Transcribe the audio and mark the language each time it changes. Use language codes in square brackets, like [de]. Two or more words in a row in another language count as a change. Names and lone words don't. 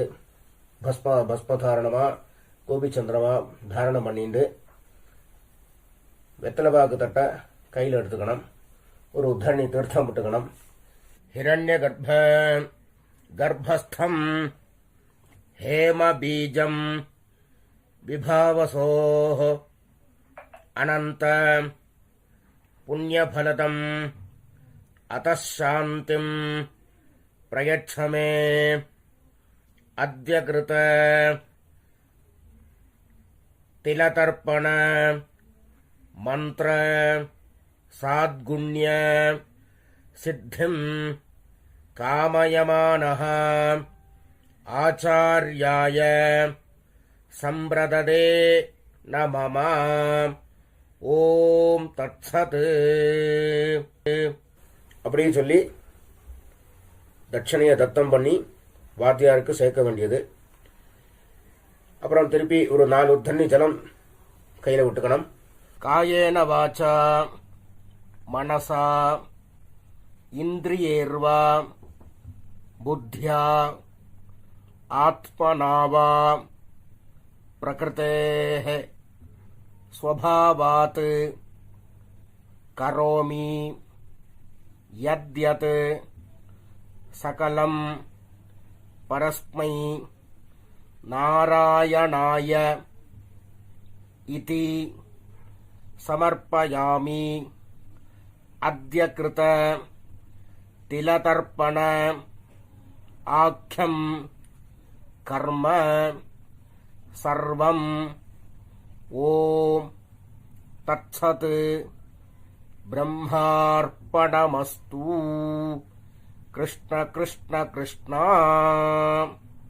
[ta] பஸ்மதாரணமா கோபிச்சந்திரமா தாரணம் பண்ணிட்டு வெத்தலைபாக்கு தட்டை கையில் எடுத்துக்கணும். ஒரு உத்தரணி தீர்த்தம் விட்டுக்கணும். [sa] हिरण्य गर्भस्थं हेम बीजं विभावसोः अनंत पुण्यफलदम् अतः शान्तिं प्रयच्छ मे अद्य कृत तिलतर्पण मंत्र साद्गुण्य सिद्धिं कामयमानः आचार्याय संप्रददे न मम ओम् तत्सत् [ta] அப்படின்னு சொல்லி தட்சணையை தத்தம் பண்ணி வாத்தியாருக்கு சேர்க்க வேண்டியது. அப்புறம் திருப்பி ஒரு 4 தண்ணி ஜலம் கையில் விட்டுக்கணும். [sa] कायेन वाचा मनसा इन्द्रियैर्वा बुद्ध्या आत्मना वा பிரகிருதேஹ स्वभावात् करोमि यद्यत् सकलं परस्मै नारायणाय इति समर्पयामि अद्य कृत तिलतर्पण आख्यं कर्म सर्वं ओम् तत्सत् ब्रह्मार्पणमस्तु. கிருஷ்ண கிருஷ்ண கிருஷ்ணா.